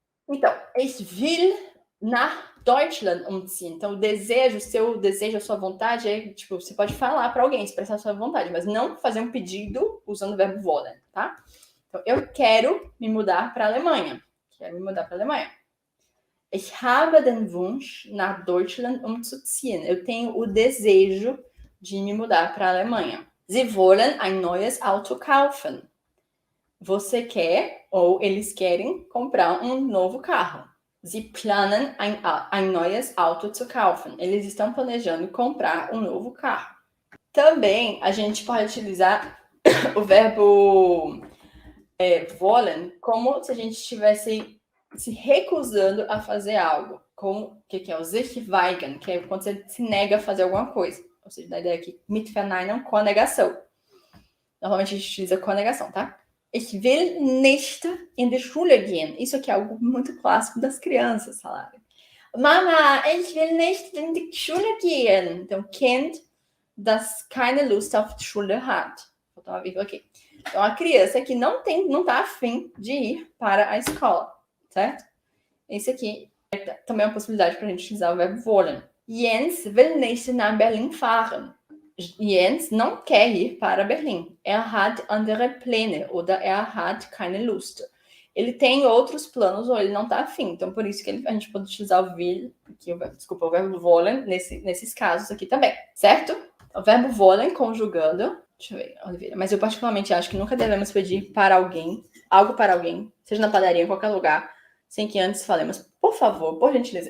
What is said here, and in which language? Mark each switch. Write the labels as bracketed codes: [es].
[de] Então, ich will nach Deutschland umziehen. [pt] Então, seu desejo, a sua vontade é, tipo, você pode falar para alguém, expressar a sua vontade, mas não fazer um pedido usando o verbo wollen, tá? Então, eu quero me mudar para a Alemanha. Quero me mudar para a Alemanha. [de] Ich habe den Wunsch, nach Deutschland umzuziehen. [pt] Eu tenho o desejo de me mudar para a Alemanha. [de] Sie wollen ein neues Auto kaufen. [pt] Você quer, ou eles querem, comprar um novo carro. [de] Sie planen ein neues Auto zu kaufen. [pt] Eles estão planejando comprar um novo carro. Também a gente pode utilizar o verbo wollen como se a gente estivesse se recusando a fazer algo. Com que é o sich weigern, que é quando você se nega a fazer alguma coisa. Ou seja, da ideia aqui, [de] mit verneinen, [pt] com a negação. Normalmente a gente utiliza com a negação, tá? [de] Ich will nicht in die Schule gehen. [pt] Isso aqui é algo muito clássico das crianças falarem. [de] Mama, ich will nicht in die Schule gehen. Então, Kind, das keine Lust auf die Schule hat. [pt] Vou botar uma vírgula aqui. Então, a criança que não tá afim de ir para a escola, certo? Esse aqui também é uma possibilidade para a gente utilizar o verbo wollen. [de] Jens will nicht nach Berlin fahren. [pt] Jens não quer ir para Berlim. [de] Hat andere Pläne oder hat keine Lust. [pt] Ele tem outros planos ou ele não está afim. Então, por isso que a gente pode utilizar o will, o verbo wollen, nesses casos aqui também, certo? O verbo wollen conjugando. Deixa eu ver, Oliveira. Mas eu particularmente acho que nunca devemos pedir para alguém, algo para alguém, seja na padaria, em qualquer lugar, sem que antes falemos, por favor, por gentileza.